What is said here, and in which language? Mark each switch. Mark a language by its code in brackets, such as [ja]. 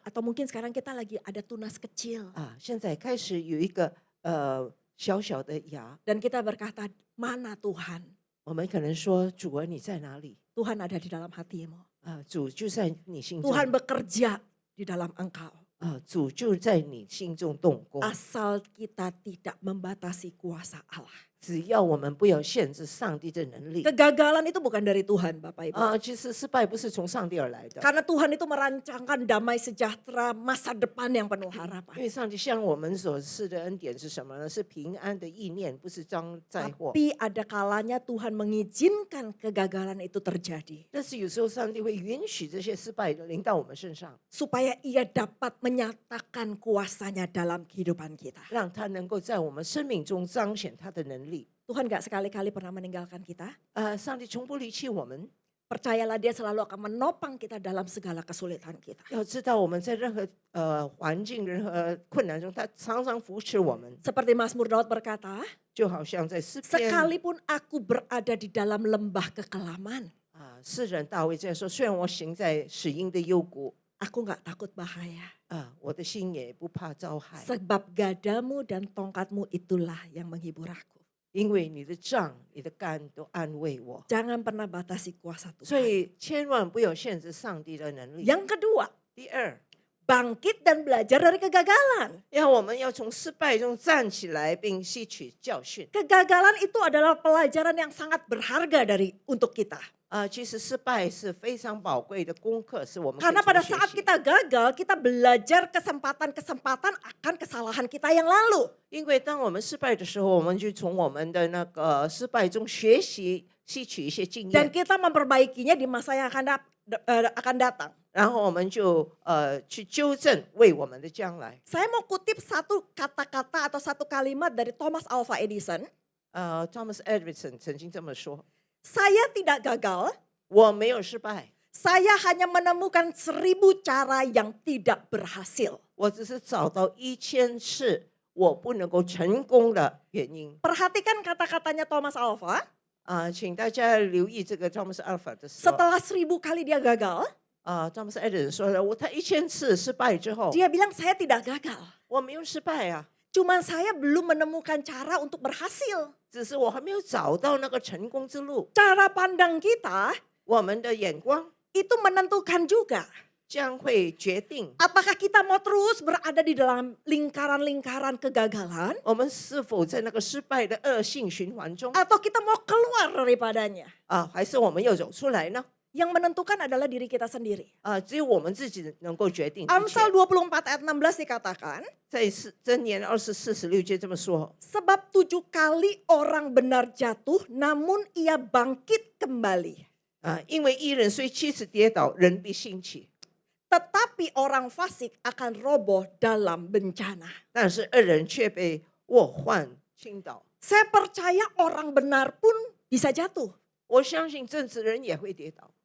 [id] atau mungkin sekarang kita lagi ada tunas kecil [zh] 现在开始有一个小小的芽， [id] dan kita berkata, "Mana Tuhan?" [zh] 我们可能说主啊你在哪里？ [id] Tuhan ada di dalam hatimu. [zh] 主就在你心中， [id] Tuhan bekerja di dalam engkau. [zh] 主就在你心中动工。 [id] Asal kita tidak membatasi kuasa Allah. [zh] 只要我们不要限制上帝的能力。 [id] Kegagalan itu bukan dari Tuhan, Bapak Ibu. [zh] 其实失败不是从上帝而来的， [id] Karena Tuhan itu merancangkan damai sejahtera masa depan yang penuh [zh] 因 [id] harapan. [zh] 为上帝向我们所赐的恩典是什么呢？是平安的意念，不是将灾祸。 [id] Tapi ada kalanya Tuhan mengizinkan kegagalan itu terjadi. [zh] 但是有时候上帝会允许这些失败临到我们身上， [id] Supaya ia dapat menyatakan kuasanya dalam kehidupan kita. [zh] 让他能够在我们生命中彰显他的能力。 [id] Tuhan gak sekali-kali pernah meninggalkan kita. [zh] 上帝从不离弃我们。 [id] Percayalah dia selalu akan menopang kita dalam segala kesulitan kita. [zh] 要知道我们在任何环境、任何困难中，他常常扶持我们。 [id] Seperti Mazmur Daud berkata, [zh] 就好像在诗篇， [id] sekalipun aku berada di dalam lembah kekelaman, [zh] 诗人大卫这样说：虽然我行在死荫的幽谷， [id] aku gak takut bahaya. [zh] 我的心也不怕遭害， [id] Sebab gadamu dan tongkatmu itulah yang menghibur aku. [zh] 因为你的杖、你的竿都安慰我。 [id] Jangan pernah batasi kuasa [zh] 所 [id] Tuhan. [zh] 以千万不要限制上帝的能力。 [id] Yang kedua, [zh] 第二， [id] bangkit dan belajar dari kegagalan. [zh] 我们要从失败中站起来，并吸取教训。 [id] Kegagalan itu adalah pelajaran yang sangat berharga untuk kita. [zh] 其实失败是非常宝贵的功课，是我们可以 [id] Karena pada [zh] 从学 [id] saat [zh] 习。 [id] kita gagal, kita belajar kesempatan-kesempatan akan kesalahan kita yang lalu. [zh] 因为当我们失败的时候，我们就从我们的那个失败中学习，吸取一些经 [id] Dan [zh] 验， [id] kita memperbaikinya di masa yang akan datang. [zh] 然后我们就去纠正为我们的将来。 [id] Saya mau kutip satu kata-kata atau satu kalimat dari Thomas Alva Edison. [zh] Thomas Edison 曾经这么说 [id] Saya tidak gagal, [zh] 我没有失败， [id] saya hanya menemukan 1000 cara yang tidak berhasil. [zh] 我只是找到1000次我不能够成功的原因。 [id] Perhatikan kata-katanya Thomas Alva. [zh] 请大家留意这个 Thomas Alva 的说。 [id] Setelah 1000 kali dia gagal, [zh] Thomas Edison 说了，他1000次失败之后， [id] dia bilang saya tidak gagal. [zh] 我没有失败啊， [id] Cuman saya belum menemukan cara untuk berhasil. [zh] 只是我还没有找到那个成功之路。 [id] Cara pandang kita [zh] 我们的眼光 [id] itu menentukan juga [zh] 将会决定 [id] apakah kita mau terus berada di dalam lingkaran-lingkaran kegagalan [zh] 我们是否在那个失败的恶性循环中 [id] atau kita mau keluar daripadanya. [zh] 还是我们要走出来呢？ [id] Yang menentukan adalah diri kita sendiri. [zh] 只有我们自己能够决定一切。 [id] Amsal 24 ayat 16 dikatakan, [zh] 在箴言24:16节这么说， [id] sebab 7 kali orang benar jatuh namun ia bangkit kembali. [zh] 因为一人虽7次跌倒，人必兴起， [id] Tetapi orang fasik akan roboh dalam bencana. [zh] 但是恶人却被祸患倾倒。 [id] Saya percaya orang benar pun bisa jatuh. [zh] 我相信正直人也会跌倒。